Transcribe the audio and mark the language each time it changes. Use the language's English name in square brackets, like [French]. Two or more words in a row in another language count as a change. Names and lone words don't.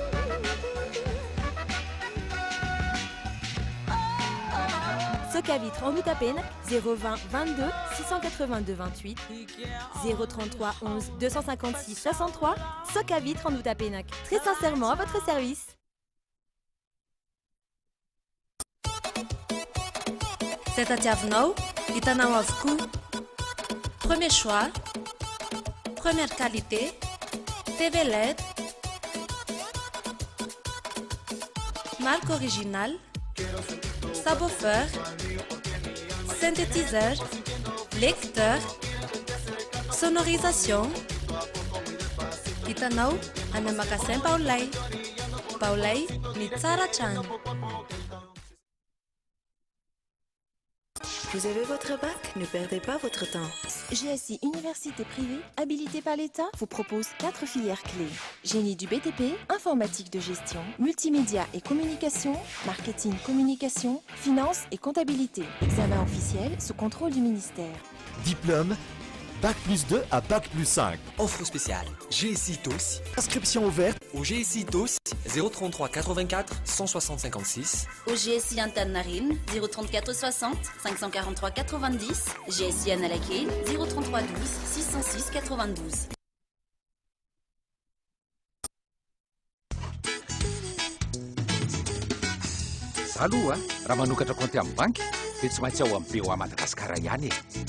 [French] Socavitre en Outapenac, 020 22 682 28, 033 11 256 63, Socavitre en Outapenac. Très sincèrement à votre service. C'est à [Malagasy] Tiavenau, hitanao avokoa. [French] Premier choix, première qualité, TV LED, marque originale, subwoofer, synthétiseur, lecteur, sonorisation. [Malagasy] Hitanao any amin'ny magasin Baolay. Baolay ny tsara hatrany. [French] Vous avez votre bac? Ne perdez pas votre temps. GSI Université privée, habilitée par l'État, vous propose 4 filières clés. Génie du BTP, informatique de gestion, multimédia et communication, marketing communication, finance et comptabilité. Examen officiel sous contrôle du ministère. Diplôme, Bac plus 2 à Bac plus 5. Offre spéciale, GSI TOS. Inscription ouverte Au GSI TOS, 033 84 160 56. Au GSI Antananarivo, 034 60 543 90. GSI Analakely, 033 12 606 92. [Malagasy] Aloha raha manokatra compte amin'ny banky dia tsy maintsy ao amin'ny BO à Madagasikara ihany e.